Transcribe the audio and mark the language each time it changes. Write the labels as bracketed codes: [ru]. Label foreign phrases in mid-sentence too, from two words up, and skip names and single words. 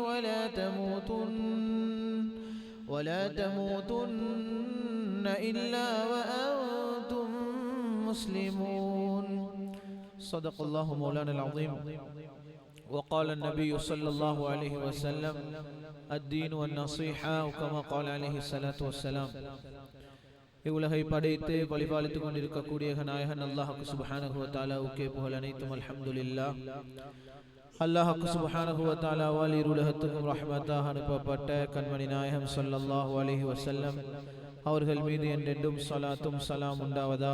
[ar] ولا تموتن إلا وأنتم مسلمون صدق الله مولانا العظيم وقال النبي صلى الله عليه وسلم الدين والنصيحة كما قال عليه الصلاة والسلام [ta] இவ்வுலகை படைத்து பழிபாலித்துக் கொண்டிருக்கக்கூடிய நாயகன் அல்லாஹ்வுக்கு [ar] سبحانه وتعالى [ta] புகழ் அனைத்தும் அல்ஹம்துலில்லாஹ். அல்லாஹ்வுக்கு [ar] سبحانه وتعالى [ta] இருலகத்துக்கும் ரஹ்மத்தாக அனுப்பப்பட்ட கண்மணி நாயகம் [ar] صلى الله عليه وسلم [ta] அவர்கள் மீது என்றென்றும் ஸலாத்தும் ஸலாம் உண்டாவதாக.